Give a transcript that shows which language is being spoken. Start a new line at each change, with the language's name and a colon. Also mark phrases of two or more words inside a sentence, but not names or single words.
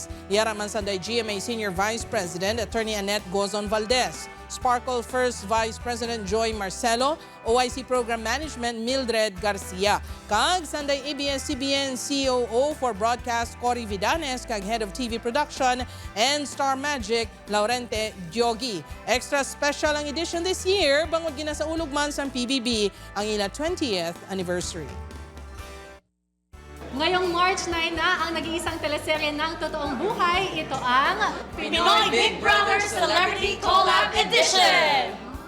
Hiligaynon: Yaraman sanday GMA Senior Vice President Attorney Annette Gozon Valdez, Sparkle First Vice President Joy Marcelo, OIC Program Management Mildred Garcia, kag sanday ABS-CBN COO for Broadcast Cory Vidanes kag Head of TV Production and Star Magic Laurente Diogi. Extra special ang edition
English: this year
Hiligaynon: bangod ginasaulog man sa PBB ang ila 20th anniversary.
Filipino: Ngayong March 9 na ang nag-iisang teleserye ng totoong buhay. Ito ang Pinoy Big Brother Celebrity Collab Edition!